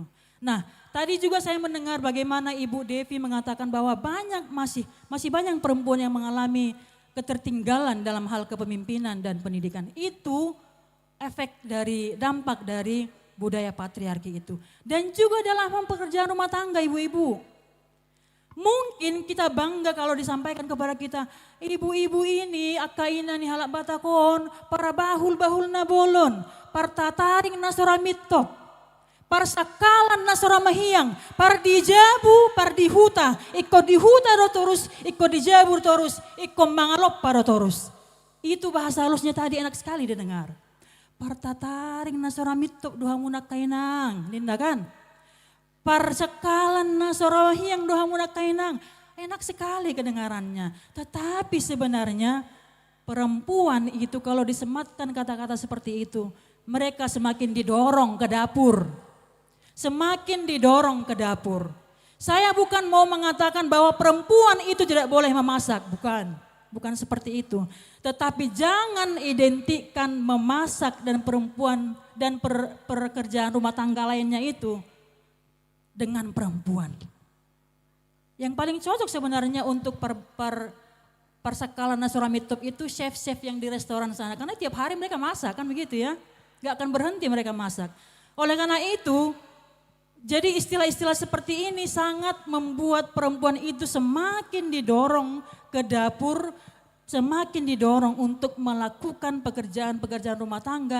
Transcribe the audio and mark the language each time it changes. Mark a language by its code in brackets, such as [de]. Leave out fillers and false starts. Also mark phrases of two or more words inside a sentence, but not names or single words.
[id] Nah, tadi juga saya mendengar bagaimana Ibu Devi mengatakan bahwa masih banyak perempuan yang mengalami ketertinggalan dalam hal kepemimpinan dan pendidikan. Itu dampak dari budaya patriarki itu. Dan juga dalam pekerjaan rumah tangga ibu-ibu. Mungkin kita bangga kalau disampaikan kepada kita, ibu-ibu ini [bbc] akaina ni halak batakon, para bahul-bahul na bolon, partataring nasora mitop, parsakalan nasora mahiyang, pardijabu, pardihuta, ikko dihuta rotorus, ikko dijabu rotorus, ikko mangalop parotorus. [id] Itu bahasa halusnya tadi enak sekali didengar. [bbc] Partataring nasora mitop doha munak kainang, ninda kan? Parsakalan nasora mahiyang doha munak kainang. [id] Enak sekali kedengarannya. Tetapi sebenarnya perempuan itu kalau disematkan kata-kata seperti itu, mereka semakin didorong ke dapur. Semakin didorong ke dapur. Saya bukan mau mengatakan bahwa perempuan itu tidak boleh memasak, bukan seperti itu. Tetapi jangan identikkan memasak dan perempuan dan pekerjaan rumah tangga lainnya itu dengan perempuan. Yang paling cocok sebenarnya untuk [bbc] persakalan nasora mitop [id] itu chef-chef yang di restoran sana. Karena tiap hari mereka masak kan begitu ya. Gak akan berhenti mereka masak. Oleh karena itu, jadi istilah-istilah seperti ini sangat membuat perempuan itu semakin didorong ke dapur, semakin didorong untuk melakukan pekerjaan-pekerjaan rumah tangga.